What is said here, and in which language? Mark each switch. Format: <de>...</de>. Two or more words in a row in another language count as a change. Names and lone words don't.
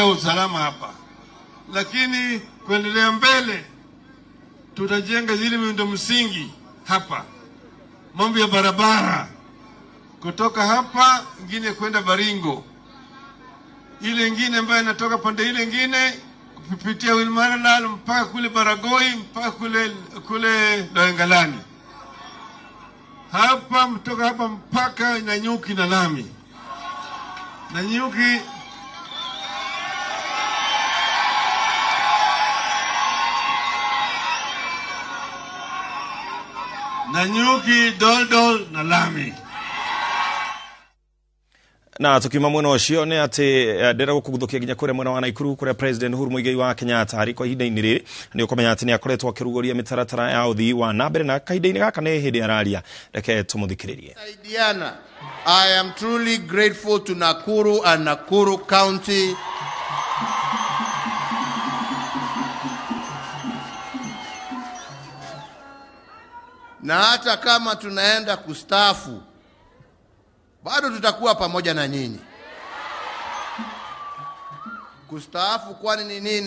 <sw>usalama hapa, lakini kuendelea mbele tutajenga zile miundo msingi hapa, mambo ya barabara kutoka hapa ingine kwenda Baringo, ile ingine ambayo inatoka pande ile ingine kupitia Wilmaralal mpaka kule Baragoi mpaka kule Loengalani, hapa mtoka hapa mpaka Nanyuki na lami. Nanyuki Doldol na lami.</sw> <ki>Na tukiuma mwena ucio ni ati ndera gukuguthukia ginya kuria mwena wa Naikuru kuria President Uhuru Muigai wa Kenyatta ari kwa ihinda-ini riri ni ukomenya ati ni akoretwo akiruguria mitaratara ya uthii wa nambere na kahinda-ini gaka ni hindi araria reke tumuthikiririe.</ki> <en>I am truly grateful to Nakuru and Nakuru County</en> <sw>na hata kama tunaenda kustaafu bado tutakuwa pamoja na nyinyi. Kustaafu kwani ni nini?</sw>